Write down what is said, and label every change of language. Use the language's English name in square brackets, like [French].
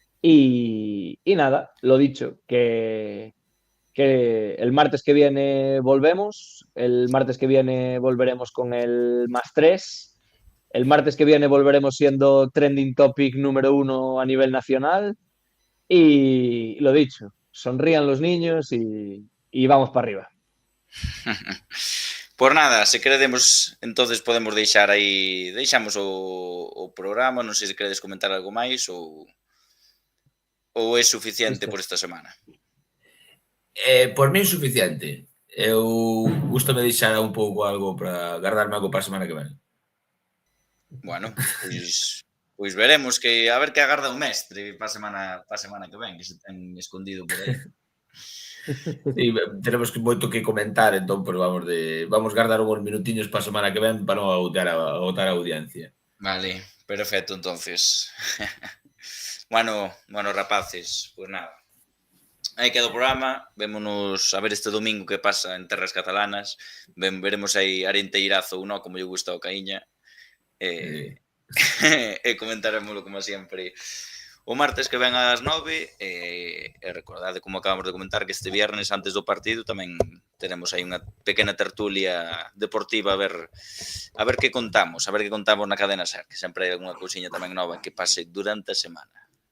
[Spanish] Y nada, lo dicho, que el martes que viene volvemos, el martes que viene volveremos con el +3, el martes que viene volveremos siendo trending topic número 1 a nivel nacional y lo dicho, sonrían los niños y vamos para arriba. [Galician] Por nada, se queredemos, entonces podemos deixamos o programa, non sei se queredes comentar algo máis ou é suficiente Listo. por esta semana. Por mí é suficiente. Eu gustame deixar un pouco algo para guardarme algo para a semana que ven. Bueno, pois veremos a ver que agarda o mestre para a semana que ven, que se ten escondido por aí. Sí, tenemos moito que comentar, entón, pero vamos guardar uns minutiños para a semana que ven para non agotar a audiencia. [Spanish] Vale, perfecto, entonces. [Galician] Bueno, rapaces, pues nada. Aí queda o programa, vémonos a ver este domingo que pasa en terras catalanas, veremos aí Arenteirazo ou non, como lle gusta o Caíña, e comentaremoslo como sempre o martes que ven ás 9 e recordade, como acabamos de comentar, que este viernes antes do partido tamén teremos aí unha pequena tertulia deportiva a ver que contamos na cadena SER, que sempre hai algunha cousiña tamén nova que pase durante a semana.